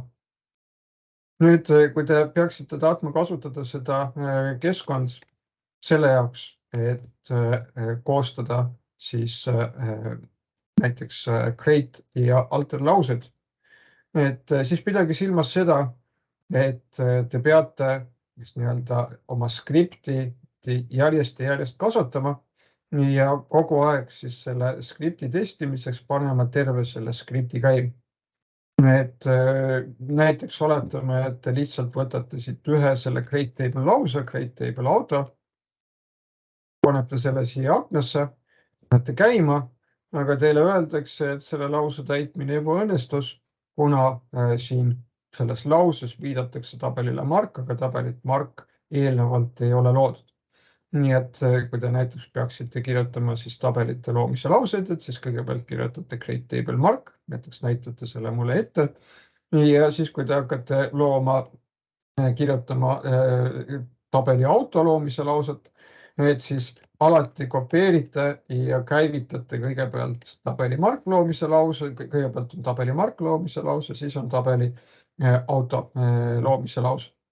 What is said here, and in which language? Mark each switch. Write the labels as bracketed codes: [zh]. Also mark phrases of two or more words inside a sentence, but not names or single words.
[et] Nüüd, kui te peaksite tahtma kasutada seda keskkond selle jaoks, et koostada siis näiteks create ja alter laused, siis pidage silmas seda, et te peate oma skripti järjest ja järjest kasvatama ja kogu aeg siis selle skripti testimiseks panema terve selle skripti käima. Näiteks oletame, et te lihtsalt võtate siit ühe selle [en] create table [et] lause, [en] create table [et] auto, panete selle siia aknasse, panete käima, aga teile öeldakse, et selle lause täitmine ebaõnnestus, kuna siin selles lauses viidatakse tabelile mark, aga tabelit mark eelnevalt ei ole loodud. Nii et kui te näiteks peaksite kirjutama siis tabelite loomise lauseid, et siis kõigepealt kirjutate [en] create table [et] mark, näiteks näitate selle mulle ette. Ja siis, kui te hakkate kirjutama tabeli auto loomise lauset, et siis alati kopeerite ja käivitate kõigepealt tabeli mark loomise lause, kõigepealt on tabeli mark loomise lause, siis on tabeli auto loomise lause.